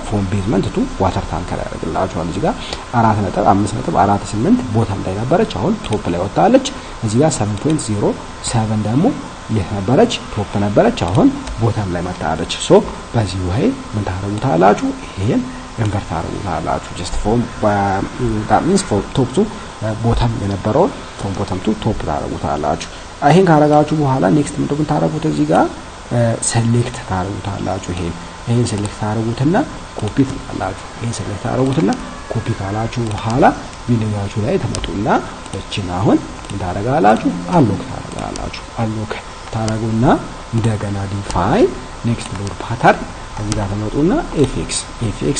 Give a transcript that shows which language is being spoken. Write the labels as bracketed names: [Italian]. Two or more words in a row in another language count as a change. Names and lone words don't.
[English] from basement to water tanker [Amharic] ያደርግላችኋል። እዚህ ጋር 4.5.48 ቦታም ላይ ነበረች፣ አሁን ቶፕ ላይ ወጣለች። እዚህ ጋር 7.07 ደግሞ የነበረች ቶፕ ነበረች፣ አሁን ቦታም ላይ መጣለች። ሶ በዚህ ወይ ምን ታረጉታላችሁ? ይሄን ኢንቨርት ታረጉታላችሁ። [English] just from that means from top to bottom [Amharic] የነበረውን [English] from bottom to top [Amharic] ታረጉታላችሁ። ይሄን ካረጋችሁ በኋላ ኔክስት ምንድነው ታረጉት? እዚህ ጋር ሴሌክት ታረጉታላችሁ። ይሄን ሴሌክት ታረጉትና ኮፒ ትላላችሁ። ይሄን ሴሌክት ታረጉትና ኮፒ ካላችሁ በኋላ ቪዲዮአችሁ ላይ ተመጡና እቺን አሁን እንዳረጋላችሁ አሎክ ታረጉና እንደገና [English] define next load pattern [Amharic] እዚህ ጋር ተመጡና ኤፍኤክስ